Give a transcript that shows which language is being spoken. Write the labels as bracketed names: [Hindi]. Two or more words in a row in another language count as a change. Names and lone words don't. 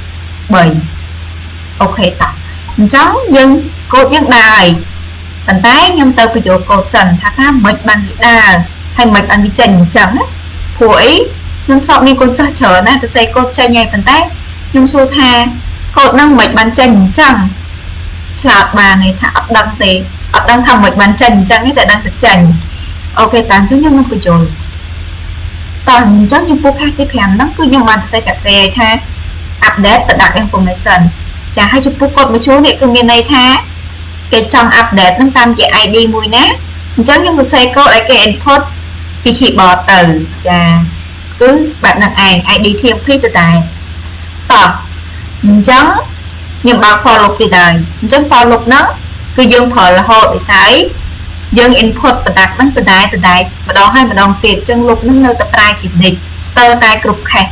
[Khmer] 3 អូខេតោះអញ្ចឹងយើងកូដយើងដើរហើយប៉ុន្តែខ្ញុំទៅបញ្ចូលកូដសិនថាមិនបានវាដើរហើយមិនបានវាចេញអញ្ចឹងណាព្រោះអីខ្ញុំធ្លាប់មានកូនសិស្សច្រើនណាស់ទៅសេកូដចេញហើយប៉ុន្តែខ្ញុំសួរថាកូដហ្នឹងមិនបានចេញអញ្ចឹងឆ្លើយបានន័យថាអត់ដឹងទេអត់ដឹងថាមិនបានចេញអញ្ចឹងទេតែដឹងតែចេញអូខេតើអញ្ចឹងខ្ញុំនឹង បញ្ចូលតើអញ្ចឹងចំពោះខាសទី5ហ្នឹងគឺខ្ញុំបានសរសេរប្រាប់គេថា [English] update product information [Khmer] ចាហើយចំពោះកូដមួយជួរនេះគឺមានន័យថាគេចង់ update ហ្នឹងតាមជា ID មួយណាអញ្ចឹងខ្ញុំសរសេរកូដឲ្យគេ input ពី keyboard ទៅចាគឺបែបហ្នឹងឯង ID TMP ទៅដែរតោះ អញ្ចឹងខ្ញុំបើក [English] for loop [Khmer] ទៀតហើយអញ្ចឹង [English] for loop [Khmer] ហ្នឹងគឺយើងប្រើរហូតដោយសារអីយើង [English] input product [Khmer] ហ្នឹងទៅដែរម្ដងហើយម្ដងទៀតអញ្ចឹង loop ហ្នឹងនៅតែប្រើជានិច្ចស្ទើរតែគ្រប់ case